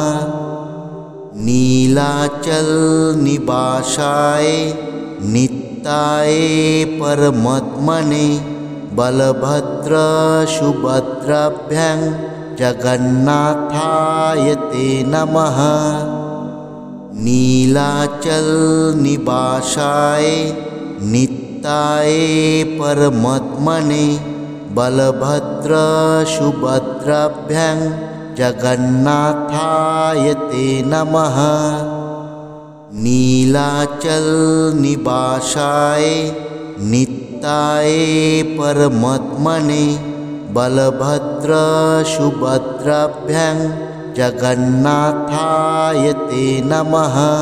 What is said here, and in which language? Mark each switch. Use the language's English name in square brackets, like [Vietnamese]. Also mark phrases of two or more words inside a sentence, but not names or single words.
[Sanskrit] নীলাচল নিবাসায় নিত্যায় পরমাত্মনে বলভদ্র সুভদ্রাভ্যাং জগন্নাথায় তে নমঃ। নীলাচল নিবাসায় নিত্যায় পরমাত্মনে বলভদ্র সুভদ্রাভ্যাং जगन्नाथाय ते नमः। नीलाचल निवासाय नित्याय परमात्मने बलभद्र सुभद्राभ्यां जगन्नाथाय ते नमः।